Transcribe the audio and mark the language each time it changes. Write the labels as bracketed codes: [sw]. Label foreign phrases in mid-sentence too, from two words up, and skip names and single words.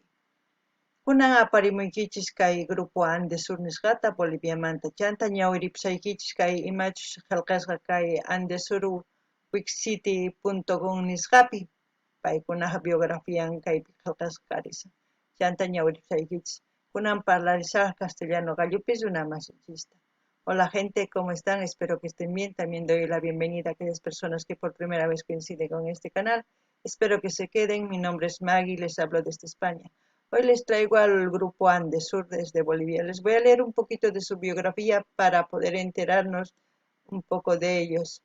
[qu] Kunan aparimuykichis kay grupo Andesur nisqata Boliviamanta chanta ñawiripusaykichis kay imachus qillqasqa kay andesur.wixcity.com nisqapi paykunaqa biografian kaypi qillqasqa karisan chanta ñawiripusaykichis. Kunan parlarizar castellano gallupis una masinchista. [es] Hola gente, ¿cómo están? Espero que estén bien. También doy la bienvenida a aquellas personas que por primera vez coinciden con este canal. Espero que se queden. Mi nombre es Maggie, les hablo desde España. Hoy les traigo al grupo Andesur desde Bolivia. Les voy a leer un poquito de su biografía para poder enterarnos un poco de ellos.